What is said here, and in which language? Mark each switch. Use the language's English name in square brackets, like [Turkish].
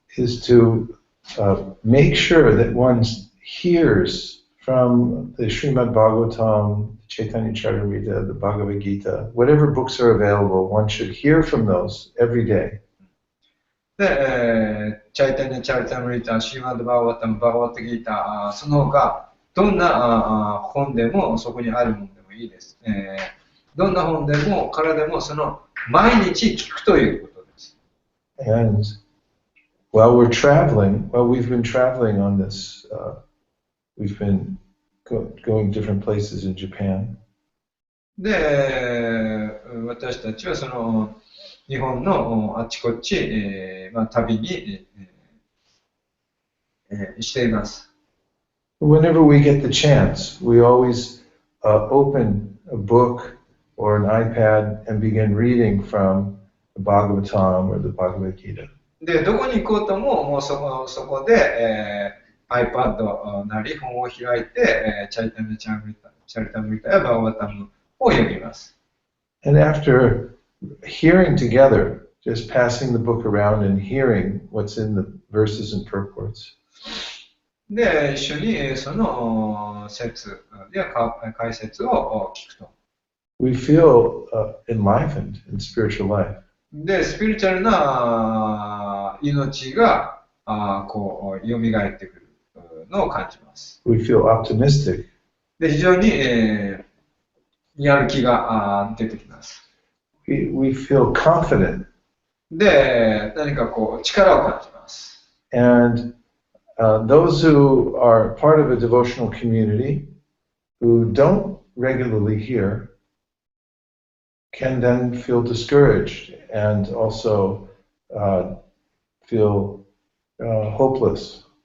[English] is to make sure that one hears from the Srimad Bhagavatam, the Chaitanya Charitamrita, the Bhagavad Gita, whatever books are available, one should hear from those every day. [Japanese] で、チャイタニャ・チャリタムリタ、シーマッド・バーガバタム、バーガバット・ギータ、その他、どんな本でもそこにあるものでもいいです。どんな本でも、からでも、その毎日聞くということです。 [English] And while we're traveling, while we've been traveling on this, we've been going different places in Japan. [Japanese] で、私たちはその日本のあちこち、旅に、しています。 [English] Whenever we get the chance, we always open a book or an iPad and begin reading from the Bhagavatam or the Bhagavad Gita. [Japanese] で、どこに行こうとも、そこで、iPad なり本を開いて、チャリタム・チャリタムリタやバーガバタムを読みます。 [English] And after hearing together, just passing the book around and hearing what's in the verses and purports, [Japanese] で、一緒にその説や解説を聞くと。 [English] we feel enlivened in spiritual life. [Japanese] で、スピリチュアルな命がこう蘇ってくるのを感じます。 [English] We feel optimistic. [Japanese] で、非常に、やる気が出てきます。 [English] We feel confident. [Japanese] で、何かこう力を感じます。 [English] And those who are part of a devotional community who don't regularly hear can then feel discouraged and also feel hopeless.